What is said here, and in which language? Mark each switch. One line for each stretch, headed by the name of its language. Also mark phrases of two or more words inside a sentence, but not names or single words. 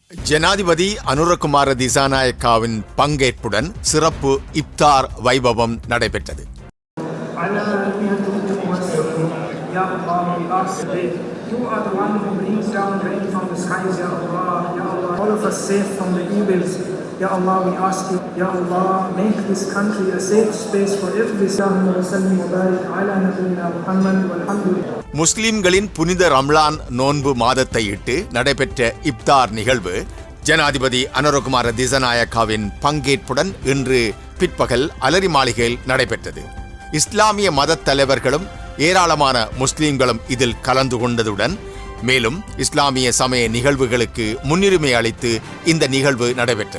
Tamil: ஜனாதிபதி அனுரகுமார திசாநாயக்காவின் பங்கேற்புடன் சிறப்பு இப்தார் வைபவம் நடைபெற்றது.
Arabic: يا الله,
English: we ask that you are the one who brings down rain from the skies,
Arabic: يا الله. يا الله,
English: all of us safe from the evils.
Arabic: يا الله,
English: we ask you,
Arabic: يا الله,
English: make this country a safe space for every Muslim.
Arabic: وسلم وبارك على نبينا محمد والحمد لله.
Tamil: முஸ்லிம்களின் புனித ரம்லான் நோன்பு மாதத்தை இட்டு நடைபெற்ற இப்தார் நிகழ்வு ஜனாதிபதி அனுரகுமார திசாநாயக்காவின் பங்கேற்புடன் இன்று பிற்பகல் அலரி மாளிகையில் நடைபெற்றது. இஸ்லாமிய மதத் தலைவர்களும் ஏராளமான முஸ்லிம்களும் இதில் கலந்து கொண்டதுடன் மேலும் இஸ்லாமிய சமய நிகழ்வுகளுக்கு முன்னுரிமை அளித்து இந்த நிகழ்வு நடைபெற்றது.